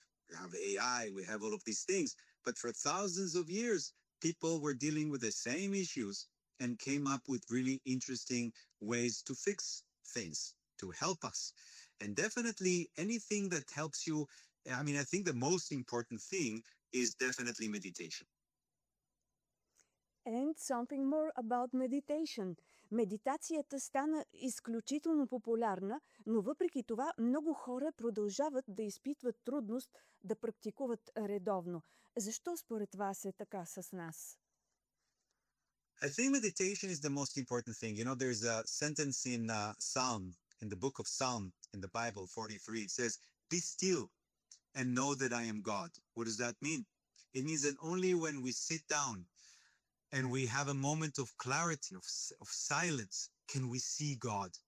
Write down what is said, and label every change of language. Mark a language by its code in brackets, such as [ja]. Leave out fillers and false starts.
[en] We have AI, we have all of these things. But for thousands of years, people were dealing with the same issues and came up with really interesting ways to fix things, to help us. And definitely anything that helps you, I mean, I think the most important thing is definitely meditation. And something more about meditation. [bg] Медитацията стана изключително популярна, но въпреки това много хора продължават да изпитват трудност да практикуват редовно. Защо според вас е така с нас? [en] I think meditation is the most important thing. You know, there's a sentence in Psalm, in the book of Psalm, in the Bible, 43. It says, be still and know that I am God. What does that mean? It means that only when we sit down and we have a moment of clarity, of silence, can we see God?